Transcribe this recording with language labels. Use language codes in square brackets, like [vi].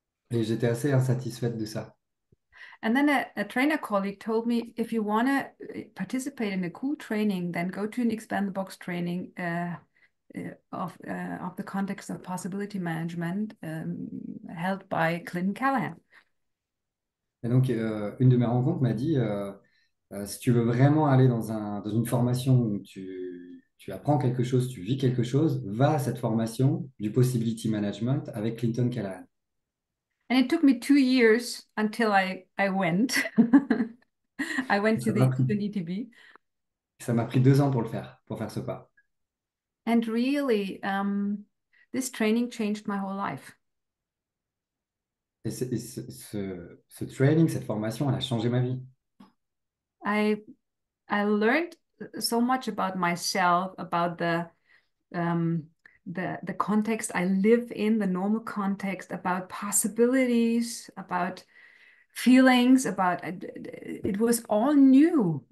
[fr] Et j'étais assez insatisfaite de ça. [en] And then a trainer colleague told me, if you want to participate in a cool training, then go to an expand the box training of the context of possibility management held by Clinton Callahan. [fr] Et donc, une de mes rencontres m'a dit, si tu veux vraiment aller dans une formation où tu apprends quelque chose, tu vis quelque chose, va à cette formation du Possibility Management avec Clinton Callahan. [en] And it took me 2 years until I went. I [fr] Et [en] went to the ETB. [fr] ça m'a pris 2 ans pour faire ce pas. [en] And really, this training changed my whole life. [fr] Et ce training, cette formation, elle a changé ma vie. [en] I I learned so much about myself, about um, the context I live in, the normal context, about possibilities, about feelings, about it was all new.